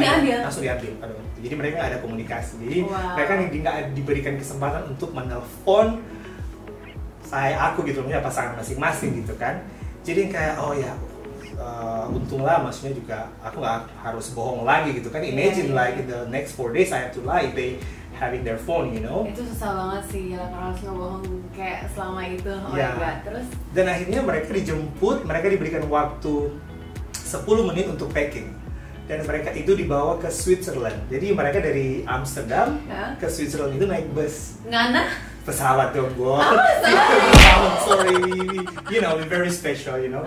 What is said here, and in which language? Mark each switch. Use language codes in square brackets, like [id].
[id] diambil. Jadi mereka nggak ada komunikasi. Jadi mereka nggak diberikan kesempatan untuk menelpon aku gitu, punya pasangan masing-masing gitu kan. Jadi kayak oh ya. Untunglah, maksudnya juga aku nggak harus bohong lagi gitu kan. [en] Imagine like in the next 4 days I have to lie, they having their phone, you know. [id] Itu susah banget sih ya, kalau harus ngebohong kayak selama itu. [en] Oh my god. [id] Terus dan akhirnya mereka dijemput, mereka diberikan waktu 10 menit untuk packing, dan mereka itu dibawa ke Switzerland. Jadi mereka dari Amsterdam ke Switzerland itu naik bus. Ngana? pesawat dong, Bo. [en] Sorry, you know, very special, you know.